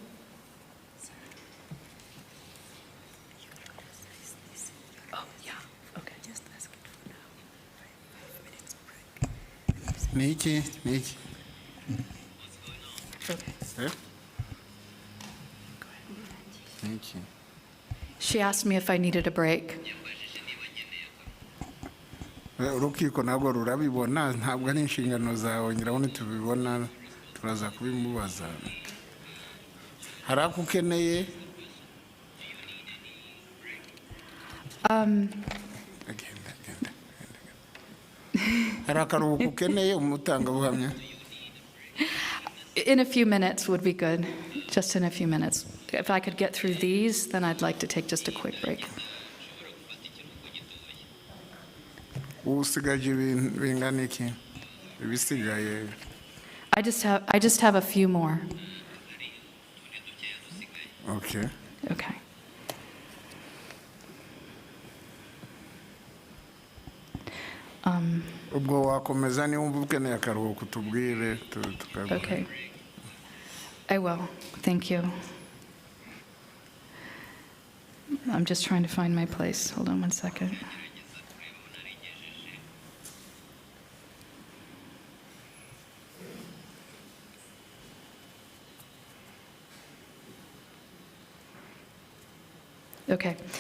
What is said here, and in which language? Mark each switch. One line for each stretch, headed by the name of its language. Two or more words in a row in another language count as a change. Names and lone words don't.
English: Oh, yeah, okay. Just ask it for now. 5 minutes break.
Kinyarwanda: Niki.
English: Okay.
Kinyarwanda: Niki.
English: She asked me if I needed a break.
Kinyarwanda: Urukiko ntabwo rurabibona, ntabwo ari inshingano zawe, ngira ngo nitubibona turaza kubimubaza. Hari ako ukeneye? Hari akaruhuko ukeneye umutangabuhamya?
English: In a few minutes would be good, just in a few minutes. If I could get through these, then I'd like to take just a quick break.
Kinyarwanda: Usigaje ibintu bingana iki? Ibisigaye.
English: I just have a few more. Okay. Okay.
Kinyarwanda: Ubwo wakomeza niwumva ukeneye akaruhuko tubwire tukaguha.
English: Okay. I will. Thank you. I'm just trying to find my place. Hold on one second. Okay.